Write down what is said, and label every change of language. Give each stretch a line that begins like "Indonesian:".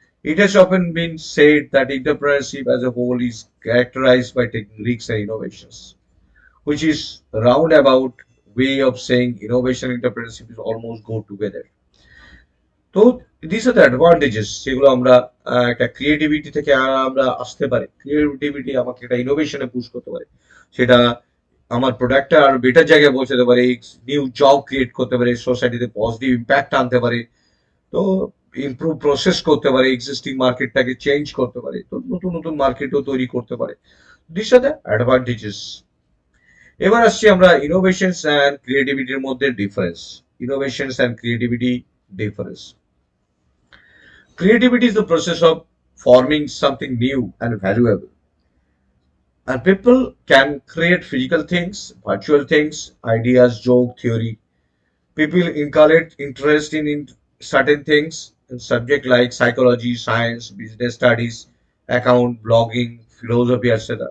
English: It has often been said that entrepreneurship as a whole is characterized by taking risks and innovations, which is a roundabout way of saying innovation and entrepreneurship is almost go together.
Bangla: তো
English: this are the advantages
Bangla: যেগুলো আমরা একটা creativity থেকে আমরা আসতে পারি। Creativity আমাকে একটা ইনোভেশনে পুশ করতে পারে, সেটা আমার প্রোডাক্টটা আরো বেটার জায়গায় পৌঁছাতে পারে, নিউ জব ক্রিয়েট করতে পারে, সোসাইটিতে পজিটিভ ইম্প্যাক্ট আনতে পারে, তো ইমপ্রুভ প্রসেস করতে পারে, এক্সিস্টিং মার্কেটটাকে চেঞ্জ করতে পারে, তো নতুন নতুন মার্কেটও তৈরি করতে পারে।
English: This are the advantages.
Bangla: এবার আসছি আমরা ইনোভেশনস অ্যান্ড ক্রিয়েটিভিটির মধ্যে difference.
English: Innovations and creativity difference. Creativity is the process of forming something new and valuable. And people can create physical things, virtual things, ideas, joke, theory. People inculcate interest in certain things, in subject like psychology, science, business studies, account, blogging, philosophy, etc.